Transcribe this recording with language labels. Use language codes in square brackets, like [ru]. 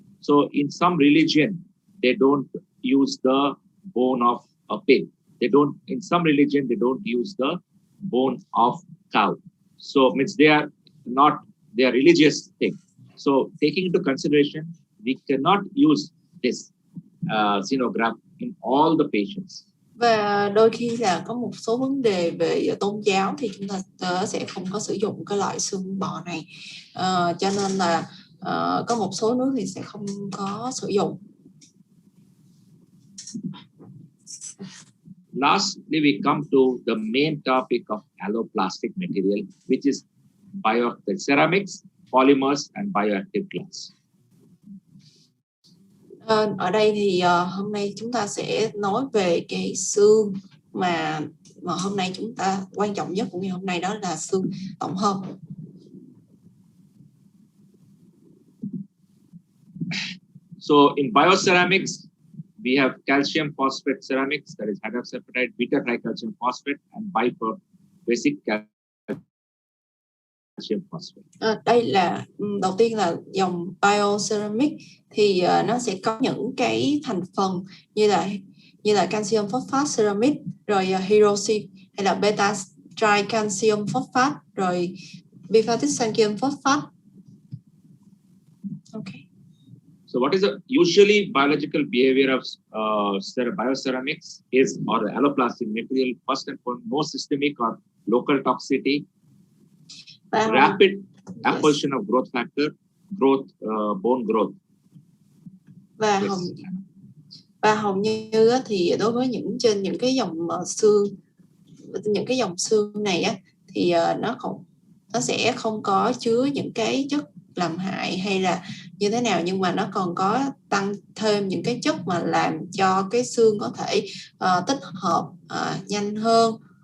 [en] So in some religion they don't use the bone of a pig. In some religion they don't use the bone of cow. So means they are religious thing. So taking into consideration, we cannot use this xenograft in all the patients. [vi] Và đôi khi là có một số vấn đề về tôn giáo thì chúng ta sẽ không có sử dụng cái loại xương bò này, cho nên là có một số nước thì sẽ không có sử dụng. [en] Lastly, we come to the main topic of alloplastic material, which is ceramics, polymers, and bioactive glass. [vi] Ở đây thì hôm nay chúng ta sẽ nói về cái xương mà hôm nay chúng ta quan trọng nhất của ngày hôm nay, đó là xương tổng hợp. [en] So in bioceramics, we have calcium phosphate ceramics, that is hydroxyapatite, beta tricalcium phosphate, and basic calcium phosphate. [vi] Đây là đầu tiên là dòng bioceramic, thì nó sẽ có những cái thành phần như là calcium phosphate ceramic, rồi hydroxy hay là beta tricalcium phosphate, rồi biphasic phosphate. [en] Okay. So what is the usually biological behavior of bioceramics is, or the alloplastic material, first and foremost, no systemic or local toxicity, rapid absorption of growth factor, bone growth. [vi] Và hầu như thì đối với trên những cái dòng xương, những cái dòng xương này á, thì nó sẽ không có chứa những cái chất làm hại hay là như thế nào, nhưng mà nó còn có tăng thêm những cái chất mà làm cho cái xương có thể tích hợp nhanh hơn.